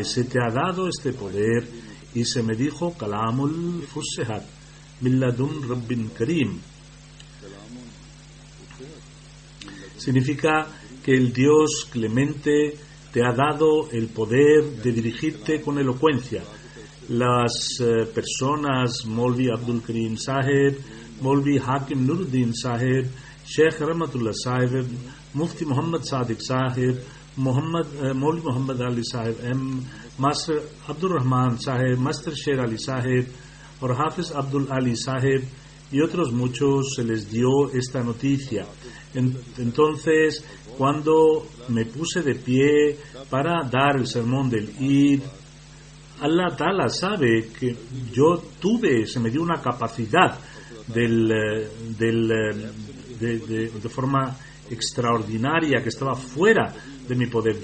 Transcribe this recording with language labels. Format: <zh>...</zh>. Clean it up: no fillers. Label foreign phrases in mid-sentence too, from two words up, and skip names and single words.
<es>Se te ha dado este poder y se me dijo</es> <ar>كلام أفصحت من لدن رب كريم.</ar> <es>Significa que el Dios clemente te ha dado el poder de dirigirte con elocuencia. Las personas, Molvi Abdul Karim Saheb, Molvi Hakim Nuruddin Saheb, Sheikh Rahmatullah Saheb, Mufti Muhammad Sadiq Saheb, Molvi Muhammad Ali Saheb M, Master Abdul Rahman Saheb, Master Sher Ali Saheb, और Hafiz Abdul Ali Saheb y otros muchos se les dio esta noticia. Entonces, cuando me puse de pie para dar el sermón del Eid,</es> <ar>الله تعالى</ar> <es>sabe que se me dio una capacidad de forma extraordinaria que estaba fuera de mi poder.</es>